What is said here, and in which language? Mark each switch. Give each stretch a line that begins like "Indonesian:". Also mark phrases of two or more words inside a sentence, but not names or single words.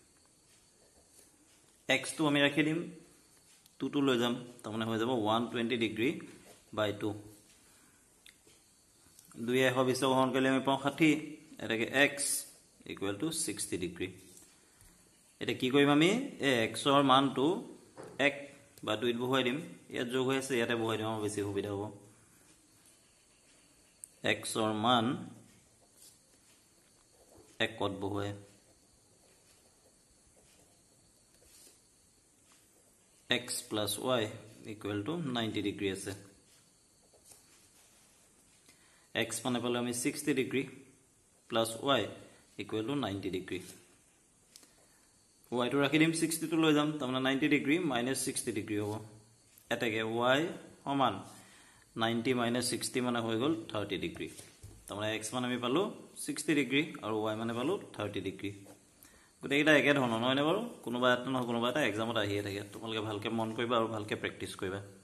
Assamese: x টো আমি ৰাখি দিম 2 টো লৈ যাম তাৰমানে হৈ যাব
English: 120 degree by 2
Assamese: 2 120 গ্ৰহণ কৰিলে আমি পাওঁ 60 এটাকে x
English: equal to 60 degree
Assamese: এটা কি কৰিম আমি এই x ৰ মানটো 1 বা 2 ত বহুৱাই দিম ইয়াত যোগ হৈ আছে ইয়াতে বহুৱাই দিম আমাৰ বেছি সুবিধা হ'ব x ৰ মান 1 কত বহুৱাই
English: x + y equal to 90 degree
Assamese: আছে x মানে পালে আমি
English: 60 degree plus y equal to 90 degree
Assamese: y টো ৰাখি দিম 60 টো লৈ যাম তাৰমানে
English: 90 degree minus 60 degree
Assamese: হ'ব এটাকে y সমান 90 - 60 মানে হৈ গল 30 degree তাৰমানে x মানে আমি পালো 60 degree আৰু y মানে পালো 30 degree গতে এটা একে ধৰণৰ নহয় নে বাৰু কোনোবা এটা নহয় কোনোবা এটা এক্সামত আহিয়ে থাকে তোমালোকে ভালকে মন কৰিবা আৰু ভালকে প্ৰেক্টিস কৰিবা